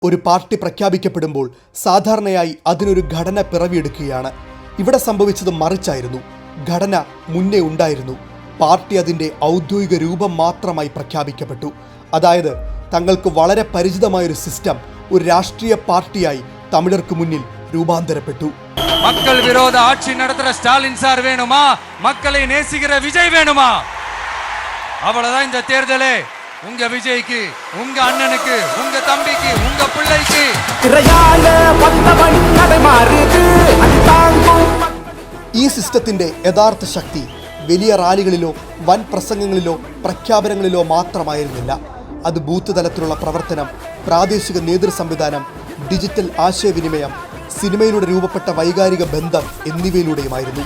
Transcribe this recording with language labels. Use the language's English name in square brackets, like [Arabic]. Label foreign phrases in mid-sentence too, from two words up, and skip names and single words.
[Malayalam] ഒരു പാർട്ടി പ്രഖ്യാപിക്കപ്പെടുമ്പോൾ സാധാരണയായി അതിനൊരു ഘടന പിറവിയെടുക്കുകയാണ്. ഇവിടെ സംഭവിച്ചത് മറിച്ചായിരുന്നു. ഘടന മുന്നേ ഉണ്ടായിരുന്നു. പാർട്ടി അതിൻ്റെ ഔദ്യോഗിക രൂപം മാത്രമായി പ്രഖ്യാപിക്കപ്പെട്ടു. അതായത് തങ്ങൾക്ക് വളരെ പരിചിതമായൊരു സിസ്റ്റം ഒരു രാഷ്ട്രീയ പാർട്ടിയായി തമിഴർക്ക് മുന്നിൽ രൂപാന്തരപ്പെട്ടു. [Tamil] மக்கள் விரோத ஆட்சி நடத்துற ஸ்டாலின் சார் வேணுமா, மக்களை நேசிக்கிற விஜய் வேணுமா? அவ்வளவுதான் இந்த தேர்தலே. உங்க விஜய்க்கு, உங்க அண்ணனுக்கு, உங்க தம்பிக்கு, உங்க பிள்ளைக்கு [Malayalam] ഈ സിസ്റ്റത്തിന്റെ യഥാർത്ഥ ശക്തി വലിയ റാലികളിലോ വൻ പ്രസംഗങ്ങളിലോ പ്രഖ്യാപനങ്ങളിലോ മാത്രമായിരുന്നില്ല. അത് ബൂത്ത് തലത്തിലുള്ള പ്രവർത്തനം, പ്രാദേശിക നേതൃ സംവിധാനം, ഡിജിറ്റൽ ആശയവിനിമയം, സിനിമയിലൂടെ രൂപപ്പെട്ട വൈകാരിക ബന്ധം എന്നിവയിലൂടെയുമായിരുന്നു.